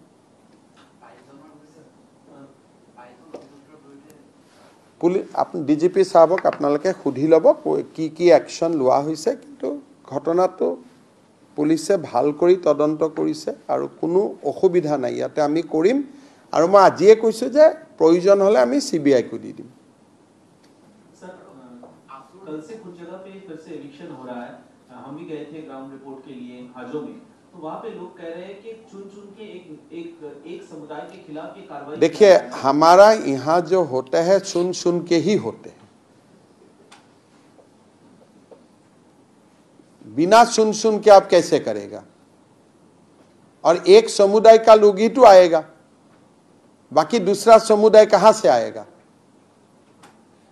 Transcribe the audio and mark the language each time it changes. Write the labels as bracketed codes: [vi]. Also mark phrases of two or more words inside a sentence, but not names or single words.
[as] পুলিচ আপনি ডিজিপি সাহেবক আপোনালোকে সুধি ল'ব কি একশন লোৱা হৈছে কিন্তু ঘটনাটো পুলিচে ভাল কৰি তদন্ত কৰিছে আৰু কোনো অসুবিধা নাই ইয়াতে আমি কৰিম আৰু মই আজিয়ে কৈছো যে প্ৰয়োজন হলে আমি সিবিআই কো দি দিম [hi] सर कल से कुछ जगह पे फिर से एविक्शन हो रहा है हम भी गए थे [en] ground report [hi] के लिए हाजो में तो वहां पे लोग कह रहे हैं कि चुन के एक समुदाय के खिलाफ ये कार्रवाई देखिए हमारा यहाँ जो होता है सुन के ही होते हैं बिना सुन के आप कैसे करेगा और एक समुदाय का लोग ही तो आएगा बाकी दूसरा समुदाय कहां से आएगा